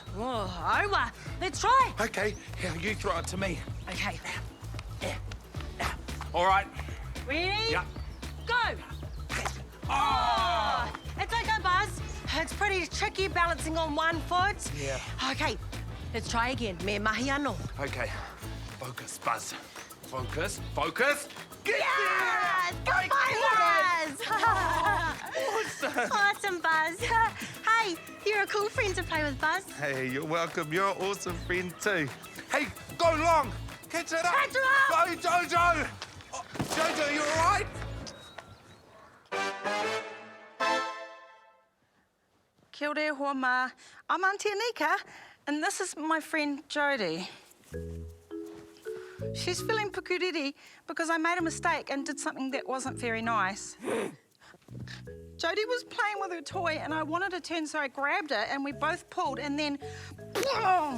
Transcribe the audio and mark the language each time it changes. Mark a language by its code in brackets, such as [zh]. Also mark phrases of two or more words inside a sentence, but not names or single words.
[en] Oh, Omar, let's try. Okay, here, you throw it to me. Okay, All right. ready? Yeah. Go. Oh, it's okay, Buzz. It's pretty tricky balancing on one foot. Yeah. Okay, let's try again. [mi] Me mahi anō. [en] Okay. Focus, Buzz. Focus, focus. Get Yes! there! Goodbye, Buzz! Awesome, Buzz. Hey, you're a cool friend to play with, Buzz. Hey, you're welcome. You're an awesome friend too. Hey, go long. Catch it up. Catch it up. Go, Jojo. Oh, Jojo, you all right? [mi] Kia ora hoa ma. [en] I'm Auntie Anika, and this is my friend Jodie. She's feeling pukuriri because I made a mistake and did something that wasn't very nice. Jodie was playing with her toy and I wanted to turn, so I grabbed it and we both pulled and then boom!